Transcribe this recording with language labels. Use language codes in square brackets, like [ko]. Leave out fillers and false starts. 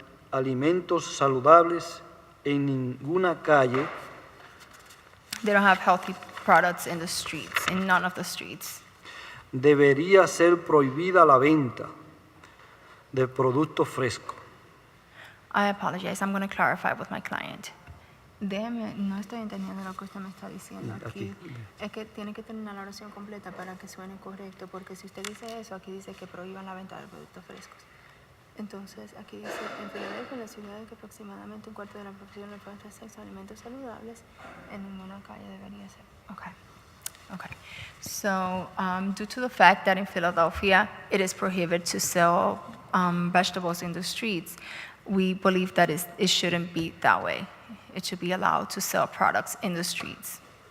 [es] Alimentos saludables en ninguna calle [en] They don't have healthy products in the streets, in none of the streets. [es] debería ser prohibida la venta de productos frescos. [en] I apologize, I'm going to clarify with my client. [es] Déjeme, no estoy entendiendo lo que usted me está diciendo aquí. Es que tiene que terminar la oración completa para que suene correcto, porque si usted dice eso, aquí dice que prohíban la venta de productos frescos. Entonces, aquí dice, en Filadelfia, la ciudad en que aproximadamente un cuarto de la población le falta acceso a alimentos saludables, en ninguna calle debería ser. [en] Okay. So, due to the fact that in Philadelphia, it is prohibited to sell vegetables in the streets, we believe that it shouldn't be that way. It should be allowed to sell products in the streets.